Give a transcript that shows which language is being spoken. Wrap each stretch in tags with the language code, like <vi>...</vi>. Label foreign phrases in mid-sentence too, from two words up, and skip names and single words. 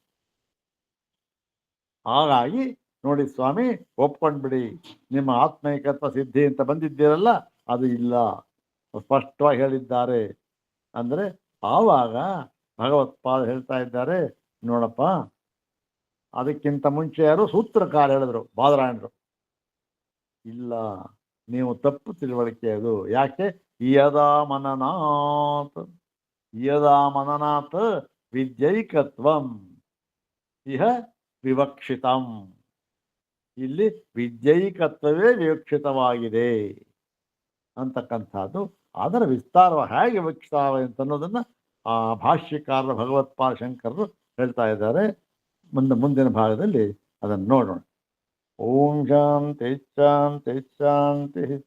<kn>ಹಾಗಾಗಿ ನೋಡಿ ಸ್ವಾಮಿ, ಒಪ್ಕೊಂಡ್ಬಿಡಿ, ನಿಮ್ಮ ಆತ್ಮೈಕತ್ವ ಸಿದ್ಧಿ ಅಂತ ಬಂದಿದ್ದೀರಲ್ಲ, ಅದು ಇಲ್ಲ, ಸ್ಪಷ್ಟವಾಗಿ ಹೇಳಿದ್ದಾರೆ. ಅಂದರೆ ಆವಾಗ ಭಗವತ್ಪಾದ ಹೇಳ್ತಾ ಇದ್ದಾರೆ, ನೋಡಪ್ಪ, ಅದಕ್ಕಿಂತ ಮುಂಚೆ ಯಾರು ಸೂತ್ರಕಾರ ಹೇಳಿದ್ರು, ಬಾದರಾಯಣರು. ಇಲ್ಲ, ನೀವು ತಪ್ಪು ತಿಳುವಳಿಕೆ ಅದು. ಯಾಕೆ?</kn> <sa>ಯದಾ ಮನನಾತ್, ಯದಾ ಮನನಾತ್ ವಿದ್ಯೈಕತ್ವಂ ಇಹ ವಿವಕ್ಷಿತಂ.</sa> <kn>ಇಲ್ಲಿ ವಿದ್ಯೈಕತ್ವವೇ ವಿವಕ್ಷಿತವಾಗಿದೆ ಅಂತಕ್ಕಂಥದ್ದು. ಅದರ ವಿಸ್ತಾರ ಹೇಗೆ ವಿವಕ್ಷಿತವಾಗಿದೆ ಅಂತ ಅನ್ನೋದನ್ನ ಆ ಭಾಷ್ಯಕಾರರ ಭಗವತ್ಪಾದ ಶಂಕರರು ಹೇಳ್ತಾ ಇದ್ದಾರೆ. ಮುಂದಿನ ಭಾಗದಲ್ಲಿ ಅದನ್ನು ನೋಡೋಣ.</kn> <sa>ಓಂ ಶಾಂತಿ ಶಾಂತಿ ಶಾಂತಿ.</sa>